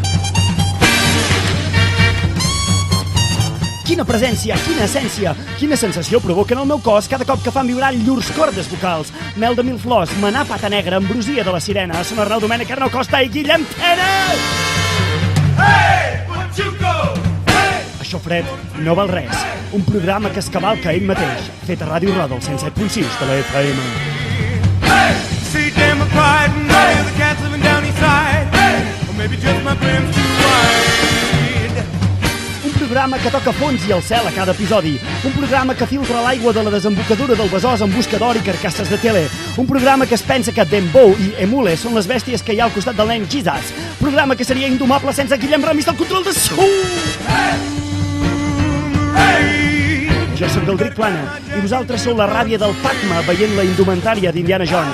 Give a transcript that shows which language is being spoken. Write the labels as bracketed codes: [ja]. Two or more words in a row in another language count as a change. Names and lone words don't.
[ca] Quina presència, quina essència, quina sensació provoquen el meu cos cada cop que fan vibrar llurs cordes vocals. Mel de mil flors, Manar Pata Negra, Ambrosia de la Sirena, Són Arnau Domènech, Arnau Costa i Guillem Tenes! [en] Hey, Pachuco! Hey! [ca] Això, Fred, no val res. Un programa que es cavalca ell mateix, fet a Ràdio Roda, el 107.6 de la FM. [en] Hey! See Democrat and all the cats living down east side. Hey! Or maybe just my brim's too wide. [ca] Un programa que toca fons i el cel a cada episodi. Un programa que filtra l'aigua de la desembocadura del Besòs en busca d'or i carcasses de tele. Un programa que es pensa que Dembow i Emule són les bèsties que hi ha al costat del nen Jesus. Programa que seria indomable sense Guillem Ramis del control de so. Jo sóc el Dric Plana i vosaltres sou la ràbia del Pacma veient la indumentària d'Indiana Jones.